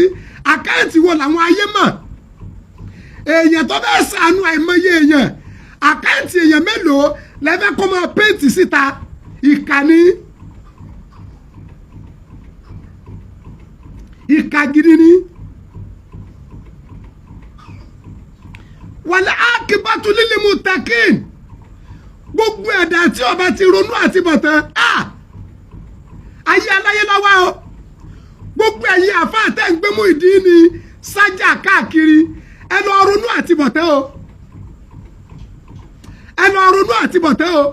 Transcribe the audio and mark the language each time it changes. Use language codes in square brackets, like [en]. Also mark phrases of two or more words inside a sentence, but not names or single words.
[yo] Àkáǹtì wo làwọn ayé mọ̀? Èèyàn tó fẹ́ ṣàánú àìmọye èèyàn, àkáǹtì èèyàn mélòó lẹ fẹ́ kọ́ máa péǹtì síta? Ìkànnì ìka gidi ni. [ar] والعاقبة للمتقين. [yo] Gbogbo ẹ̀dá tí ó bá ti ronú àti bọ̀tán ayé aláyé lọ́wọ́ o. Gbogbo ẹ̀yin àfáà tẹ́ ń gbé Muyideen ní sájà káàkiri, ẹ lọ ronú àti bọ̀tán o. Ẹ lọ ronú àti bọ̀tán o.